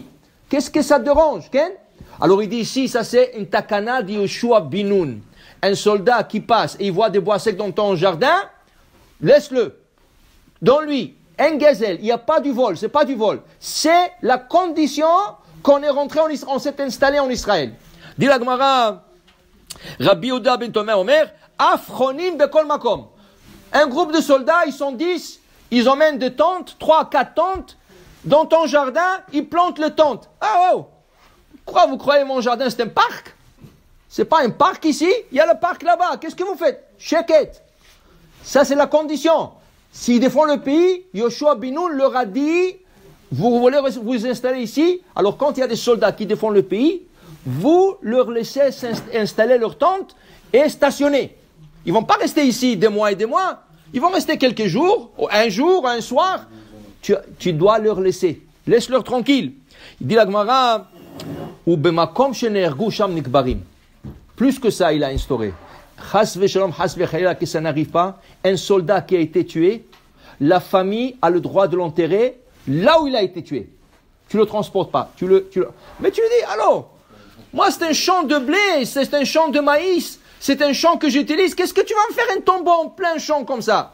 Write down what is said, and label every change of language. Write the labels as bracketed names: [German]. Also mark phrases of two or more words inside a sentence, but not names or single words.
[French] Qu'est-ce que ça te dérange, Ken? Alors, il dit ici, ça c'est une takana de Yoshua bin Nun. Un soldat qui passe et il voit des bois secs dans ton jardin, laisse-le. Donne-lui. Un gazelle, il n'y a pas du vol, c'est pas du vol. C'est la condition qu'on est rentré on s'est installé en Israël. Dit la Gemara, [Hebrew] רבי יהודה בן תומר אומר, אפרונים בכל מקום. [French] Un groupe de soldats, ils sont 10, ils emmènent des tentes, 3, 4 tentes, dans ton jardin, ils plantent le tente. Ah oh, quoi, vous croyez mon jardin c'est un parc? C'est pas un parc ici, il y a le parc là-bas, qu'est-ce que vous faites? Sheket. Ça c'est la condition. S'ils défendent le pays, Yoshua bin Nun leur a dit, vous voulez vous installer ici, alors quand il y a des soldats qui défendent le pays, vous leur laissez installer leur tente et stationner. Ils vont pas rester ici des mois et des mois, ils vont rester quelques jours, un jour, un soir, tu dois leur laisser. Laisse-leur tranquille. Il dit la Gemara, [Hebrew] ובמקום שנהרגו שם נקברים. [French] Plus que ça, il a instauré. [Hebrew] חס ושלום, חס וחלילה, [French] que ça n'arrive pas, un soldat qui a été tué, la famille a le droit de l'enterrer là où il a été tué. Tu le transportes pas. Mais tu lui dis, allô, moi c'est un champ de blé, c'est un champ de maïs, c'est un champ que j'utilise, qu'est-ce que tu vas me faire un tombeau en plein champ comme ça?